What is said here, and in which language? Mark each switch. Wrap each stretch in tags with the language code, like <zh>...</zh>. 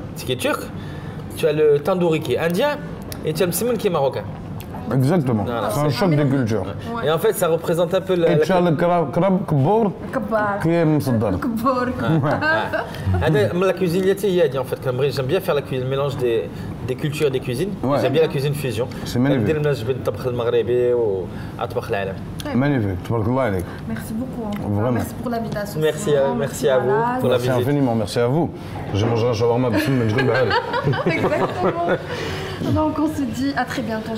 <fr>Ce qui est turc. Tu as le tandoori qui est indien et tu as le msemen qui est marocain. Exactement. Voilà, C'est un choc des cultures. Et en fait, ça représente un peu Et tu as le crabe كبور</fr> <ar>كبار</ar> <fr>qui est</fr> <ar>مصدر. كبار هذا من</ar> <fr>la cuisine اللي هي en fait j'aime bien faire le mélange des cultures des cuisines. Ouais. J'aime bien la cuisine fusion. C'est magnifique.</fr> <ar>ندير المناج بين الطبخ المغربي واطباخ العالم.</ar> <fr>Magnifique.</fr> <ar>تبارك الله عليك.</ar> <fr>Merci beaucoup. Vraiment. Merci pour l'invitation. Merci à vous pour la Merci visite. infiniment. Merci à vous. J'ai mangé un shawarma</fr> <ar>بسمن جرب بحالي.</ar> <fr>Exactement. Donc on se dit à très bientôt.</fr>